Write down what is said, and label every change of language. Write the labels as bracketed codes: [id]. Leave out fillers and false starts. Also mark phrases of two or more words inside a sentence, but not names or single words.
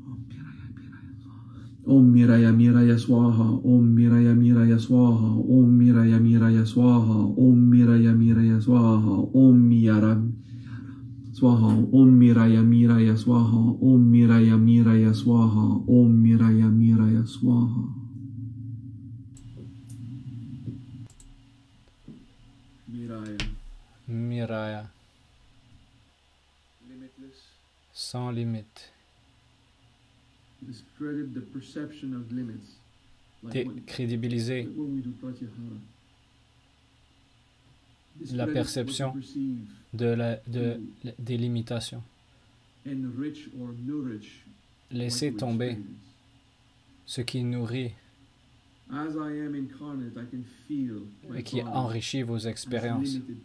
[sa] ॐ मिराय मिराय स्वाहा, ॐ मिराय मिराय स्वाहा, ॐ मिराय मिराय स्वाहा, ॐ मिराय मिराय स्वाहा, ॐ मिराय स्वाहा, ॐ मिराय मिराय स्वाहा, ॐ मिराय मिराय स्वाहा, ॐ मिराय मिराय स्वाहा. Miraya. Miraya. [en] Limitless. [fr] Sans limite. [en] Discredit the perception of limits. [fr] Décrédibiliser la perception des limitations. Laissez tomber ce qui nourrit et qui enrichit vos expériences.